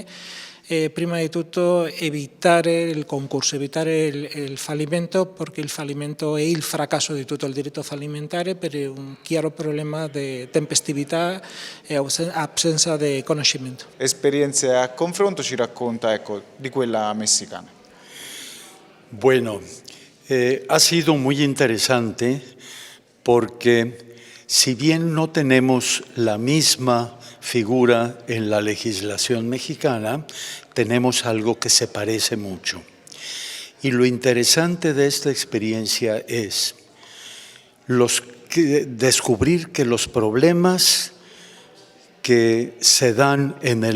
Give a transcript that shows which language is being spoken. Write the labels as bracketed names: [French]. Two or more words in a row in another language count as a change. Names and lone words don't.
[Italian] Prima di tutto evitare il concorso, evitare il fallimento, perché il fallimento è il fracasso di tutto il diritto fallimentare per un chiaro problema di tempestività e assenza di conoscimento. Esperienze a confronto ci racconta di quella messicana. [Spanish] Bueno, ha sido muy interesante porque si bien no tenemos la misma figura en la legislación mexicana, tenemos algo que se parece mucho. Y lo interesante de esta experiencia es descubrir que los problemas que se dan en el